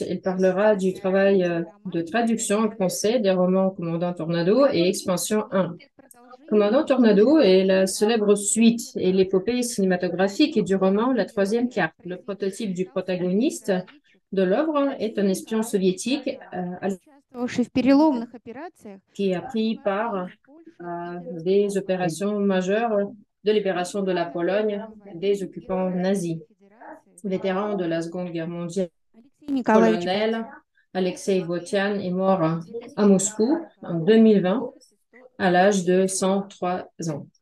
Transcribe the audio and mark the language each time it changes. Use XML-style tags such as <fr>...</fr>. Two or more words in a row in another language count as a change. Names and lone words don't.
<fr>Elle parlera du travail de traduction en français des romans Commandant Tornado et Expansion 1. Commandant Tornado est la célèbre suite et l'épopée cinématographique du roman La Troisième Carte. Le prototype du protagoniste de l'œuvre est un espion soviétique</fr> <ru>участвовавший в переломных операциях,</ru> <fr>qui a pris part à des opérations majeures de libération de la Pologne des occupants nazis. Vétéran de la Seconde Guerre mondiale,</fr> <ru>Алексей Николаевич</ru> <fr>colonel Alexei Botian est mort à Moscou en 2020 à l'âge de 103 ans.</fr>